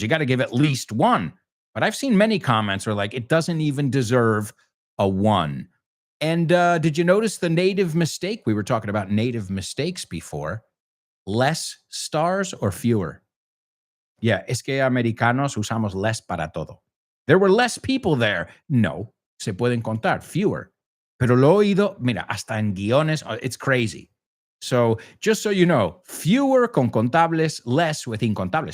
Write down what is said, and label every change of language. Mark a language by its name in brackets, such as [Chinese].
[English] You got to give at least 1. But I've seen many comments where like, it doesn't even deserve a 1. And did you notice the native mistake? We were talking about native mistakes before. Less stars or fewer? Yeah, [Spanish] es que americanos usamos less para todo. [English] There were less people there. [Spanish] No, se pueden contar, fewer. Pero lo he oído, mira, hasta en guiones, [English] it's crazy. So, just so you know, fewer [Spanish] con contables, [English] less with incontables.